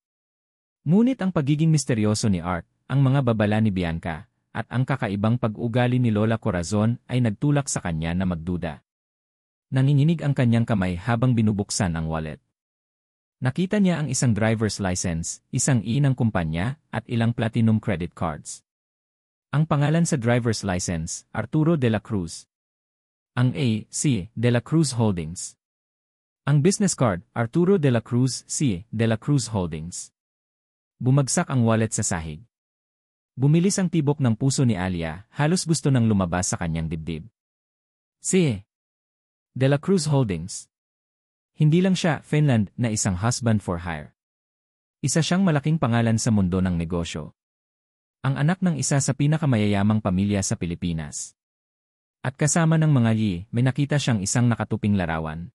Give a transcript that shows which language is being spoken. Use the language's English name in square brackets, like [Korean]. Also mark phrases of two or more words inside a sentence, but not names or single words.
[Filipino] Ngunit ang pagiging misteryoso ni Art, ang mga babala ni Bianca, at ang kakaibang pag-ugali ni Lola Corazon ay nagtulak sa kanya na magduda. Nanginginig ang kanyang kamay habang binubuksan ang wallet. Nakita niya ang isang [English] driver's license, [Filipino] isang ng kumpanya, at ilang [English] platinum credit cards. [Filipino] Ang pangalan sa [English] driver's license, [Filipino] Arturo de la Cruz. Ang A. C. de la Cruz Holdings. Ang [English] business card, [Filipino] Arturo de la Cruz C. de la Cruz Holdings. Bumagsak ang wallet sa sahig. Bumilis ang tibok ng puso ni Alia, halos gusto nang lumabas sa kanyang dibdib. C. de la Cruz Holdings. Hindi lang siya, Finland, na isang [English] husband for hire. [Filipino] Isa siyang malaking pangalan sa mundo ng negosyo. Ang anak ng isa sa pinakamayayamang pamilya sa Pilipinas. At kasama ng mga may nakita siyang isang nakatuping larawan.